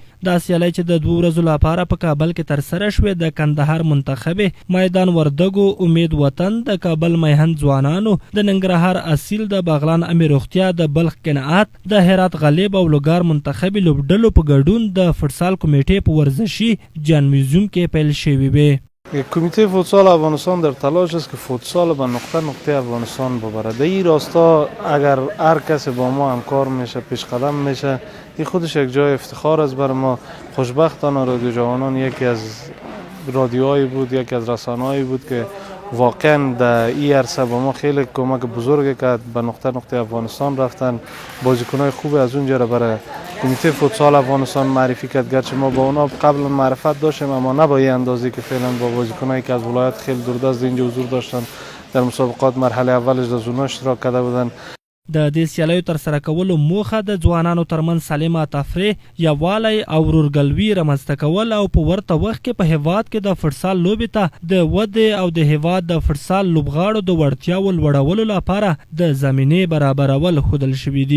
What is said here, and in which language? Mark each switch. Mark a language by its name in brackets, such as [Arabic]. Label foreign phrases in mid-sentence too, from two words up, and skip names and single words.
[Pashto] دا سیالۍ چې د 2 ورځو لپاره په کابل کې ترسره شوې د کندهار منتخب میدان وردګو امید وطن د کابل میهن ځوانانو د ننګرهار اصیل د باغلان امیر روغتیا د بلخ قناعت د هرات غالب او لوګر منتخب لوبډلو په ګډون د فوټسال کمیټې په ورزشی جن میوزیم کې پیل شوی وي. [Persian] کمیته فوتسال افغانستان در تلاش است که فوتسال به نقطه نقطه افغانستان ببره. در این راستا اگر هر کسی با ما همکار میشه پیش قدم میشه این خودش یک جای افتخار است بر ما. خوشبختانه رادیو جوانان یکی از رادیوهایی بود، یکی از رسانه‌هایی بود که واقعا در این عرصه با ما خیلی کمک بزرگی کرد. به نقطه نقطه افغانستان رفتن، بازیکن‌های خوب از اونجا را برای کمیته فوتسال افغانستان معرفی کرد. گرچه ما با اونا قبلا معرفت داشتیم اما نه با این اندازه که فعلا با بازیکنایی که از ولایت خیلی دوردست اینجا حضور داشتن در مسابقات مرحله اولش در زونا اشتراک کرده بودن. [Pashto] د دې سیالیو ترسره کولو موخه د ځوانانو ترمنځ سالمه تفریح، یووالی او ورورګلوي رامنځته کول او په ورته وخت کې په هیواد کې د فوټسال لوبې ته د ودې او د هیواد د فوټسال لوبغاړو د وړتیاوو لوړولو لپاره د زمینې برابرول ښودل شوي دي.